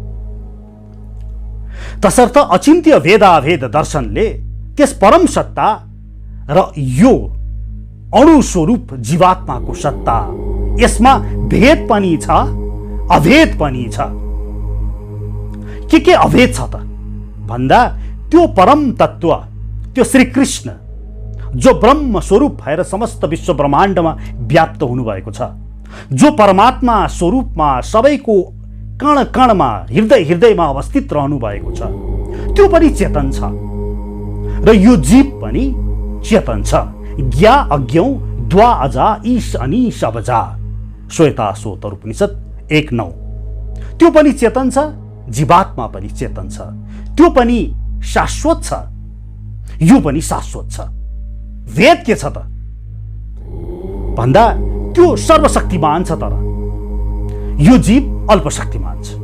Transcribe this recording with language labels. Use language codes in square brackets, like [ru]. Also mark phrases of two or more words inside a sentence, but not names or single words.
[ne] तसर्थ अचिन्त्य वेदावेद दर्शनले त्यस परम सत्ता र यो अणु स्वरूप जीवात्माको सत्ता, यसमा भेद पनि छ, अभेद पनि छ। के अभेद छ त भन्दा त्यो परम तत्व, त्यो श्री कृष्ण जो ब्रह्म स्वरूप भएर समस्त विश्व ब्रह्माण्डमा व्याप्त हुनुभएको छ, जो परमात्मा स्वरूपमा सबैको कण कणमा, हृदय हृदयमा अवस्थित रहनु भएको छ, त्यो पनि चेतन छ र यो जीव पनि चेतन छ। [sa] ज्ञा अज्ञौ द्वा अजा ईश अनीश अबजा, श्वेता सोतर उपनिषद 1:9। [ne] त्यो पनि चेतन छ, जीवात्मा पनि चेतन छ, त्यो पनि शाश्वत छ, यो पनि शाश्वत छ। वेद के छ त भन्दा त्यो सर्वशक्तिमान छ, तर यो जीव अल्पशक्तिमान छ।